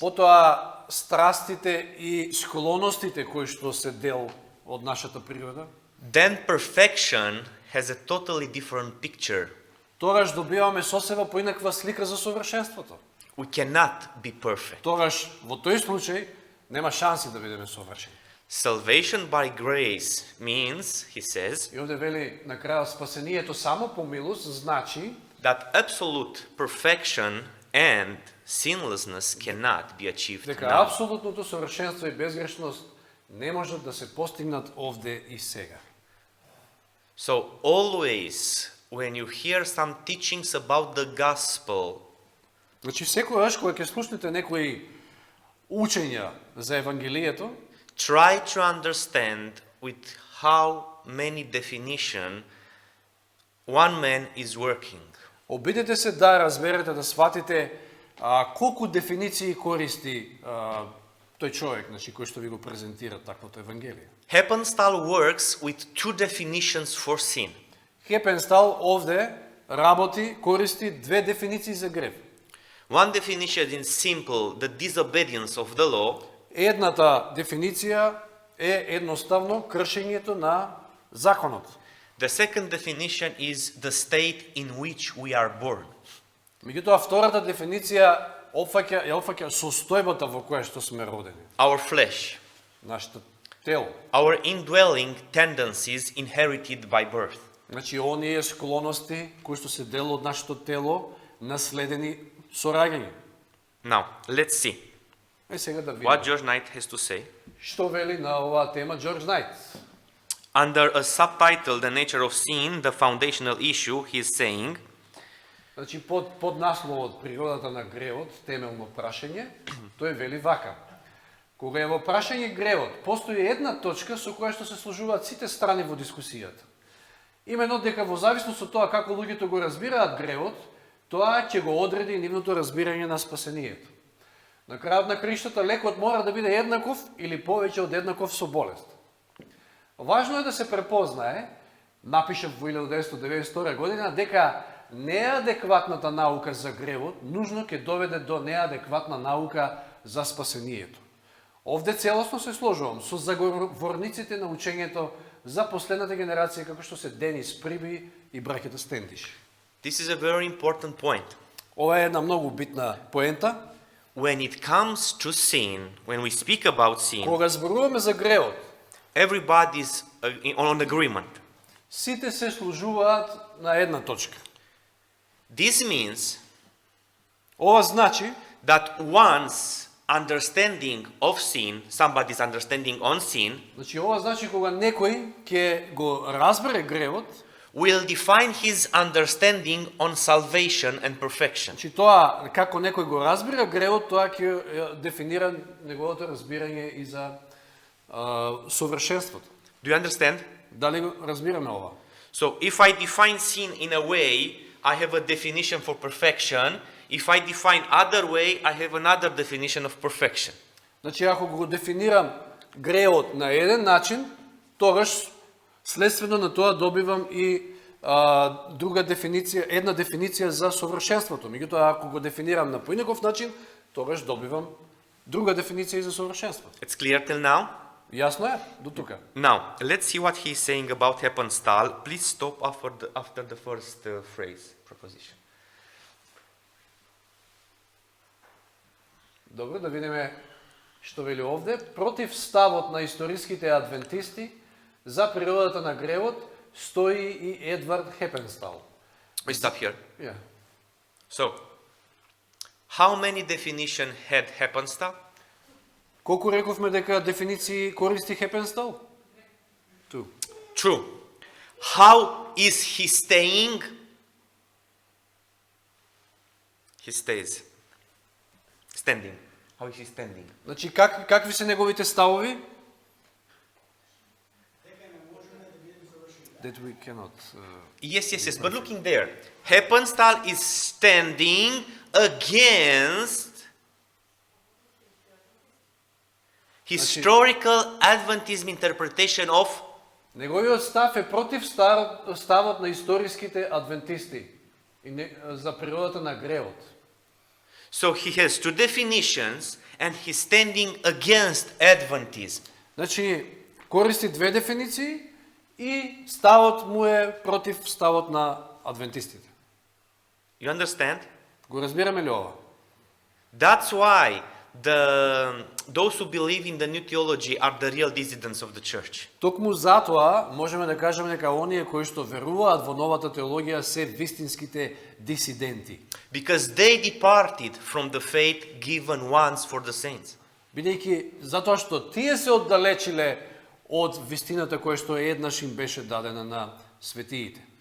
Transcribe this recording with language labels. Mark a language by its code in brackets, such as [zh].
[mk] потоа страстите и склоностите кои што се дел од нашата природа, [en] then perfection has a totally different picture. [mk] тогаш добиваме со себе поинаква слика за совршенството. [en] We cannot be perfect. [mk] Тогаш во тој случај нема шанси да бидеме совршени. [en] Salvation by grace means, he says, [mk] И овде вели на крајот спасението само по милост значи [en] that absolute perfection and sinlessness cannot be achieved [mk] дека [en] now. [mk] апсолутното совршенство и безгрешност не можат да се постигнат овде и сега. [en] So always when you hear some teachings about the gospel, [mk] Значи секогаш кога ќе слушнете некои учења за евангелието, [en] try to understand with how many definition one man is working. [mk] Обидете се да разберете, да сватите колку дефиниции користи тој човек, значи, кој што ви го презентира таквото Евангелие. [en] Heppenstall works with two definitions for sin. [mk] Хепенстал овде работи, користи две дефиниции за грев. [en] One definition is simple, the disobedience of the law. [mk] Едната дефиниција е едноставно кршењето на законот. [en] The second definition is the state in which we are born. [mk] Меѓутоа, втората дефиниција ја опфаќа состојбата во која што сме родени. [en] Our flesh, [mk] Нашето тело. [en] our indwelling tendencies inherited by birth. [mk] Значи, оние склоности кои што се дел од нашето тело, наследени со раѓање. [en] Now, let's see [mk] Сега да [en] what [mk] видиме [en] George Knight has to say. [mk] што вели на оваа тема Џорџ Најт. Under a subtitle, The Nature of Sin, the Foundational Issue, he is saying, Значи, под насловот Природата на гревот, темелно прашање, тој вели вака. Кога е во прашање гревот, постои една точка со која што се сложуваат сите страни во дискусијата. Имено дека во зависност од тоа како луѓето го разбираат гревот, тоа ќе го одреди нивното разбирање на спасението. На крајот на краиштата лекот мора да биде еднаков или повеќе од еднаков со болест. Важно е да се препознае, напишав во 1992 година, дека неадекватната наука за гревот нужно ќе доведе до неадекватна наука за спасението. Овде целосно се сложувам со заговорниците на учењето за последната генерација како што се Денис Приби и браќата Стендиш. [en] this is a very important point. [mk] Ова е една многу битна поента. [en] When it comes to sin, when we speak about sin, [mk] Кога зборуваме за гревот, [en] everybody's on agreement. [mk] сите се сложуваат на една точка. [en] This means [mk] Ова значи [en] that one's understanding of sin, somebody's understanding on sin, [mk] Значи, ова значи кога некој ќе го разбере гревот, [en] will define his understanding on salvation and perfection. [mk] значи тоа како некој го разбира гревот, тоа ќе дефинира неговото разбирање и за совршенството. [en] Do you understand? [mk] Дали го разбираме ова? [en] So if I define sin in a way, I have a definition for perfection. If I define other way, I have another definition of perfection. [mk] Значи, ако го дефинирам гревот на еден начин, тогаш следствено на тоа добивам и друга дефиниција, една дефиниција за совршенството. Меѓутоа, ако го дефинирам на поинаков начин, тогаш добивам друга дефиниција и за совршенството. [en] It's clear till now? [mk] Јасно е? До тука. [en] Now, let's see what he's saying about Heppenstall. Please stop after the first phrase, proposition. [mk] Добро, да видиме што вели овде. Против ставот на историските адвентисти за природата на гревот стои и Едвард Хепенстал. [en] We stop here. Yeah. So, how many definition had Heppenstall? [mk] Колку рековме дека дефиниции користи Хепенстал? [en] Ту. True. How is he staying? He stays. Standing. How is he standing? [mk] Значи, какви се неговите ставови? [en] That we cannot... Yes. But looking there, Heppenstall is standing against historical Adventism interpretation of [mk] Неговиот став е против ставот на историските адвентисти за природата на гревот. [en] So he has two definitions and he's standing against Adventism. [mk] Значи, користи две дефиниции и ставот му е против ставот на адвентистите. [en] You understand? [mk] Го разбираме ли ова? [en] That's why those who believe in the new theology are the real dissidents of the church. [mk] Токму затоа можеме да кажеме дека оние кои што веруваат во новата теологија се вистинските дисиденти. [en] Because they departed from the faith given once for the saints. [mk] Бидејќи затоа што тие се оддалечиле од вистината која што еднаш им беше дадена на светиите.